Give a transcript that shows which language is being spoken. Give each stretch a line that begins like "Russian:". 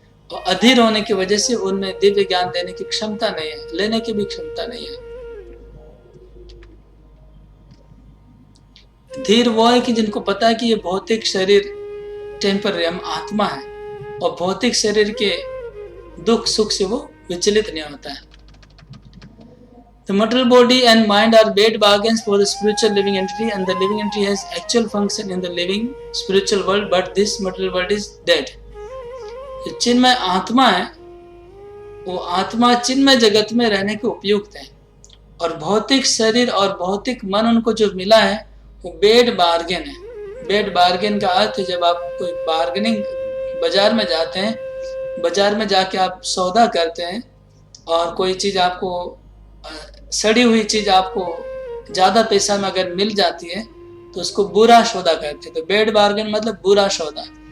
Hindi: और अधीर होने की वजह से उनमें दिव्य ज्ञान देने की क्षमता नहीं है, लेने की भी क्षमता नहीं है। धीर वो है कि जिनको पता है कि ये भौतिक शरीर टेम्पररी, हम आत्मा है, और भौतिक शरीर के दुख सुख से वो विचलित नहीं होता है।
English: The material body and mind are bad bargains for the spiritual living entity, and the living entity has actual function in the living spiritual world, but this material world is dead.
Hindi: जो चिन्मय आत्मा है, वो आत्मा चिन्मय जगत में रहने के उपयुक्त है, और भौतिक शरीर और भौतिक मन उनको जो मिला है वो बेड बार्गेन है। बेड बार्गेन का अर्थ है जब आप कोई बार्गेनिंग बाजार में जाते हैं, बाजार में जाके आप सौदा करते हैं, और कोई चीज़ आपको सड़ी हुई चीज आपको ज्यादा पैसा में अगर मिल जाती है तो उसको बुरा सौदा कहते हैं। तो बेड बार्गेन मतलब बुरा सौदा।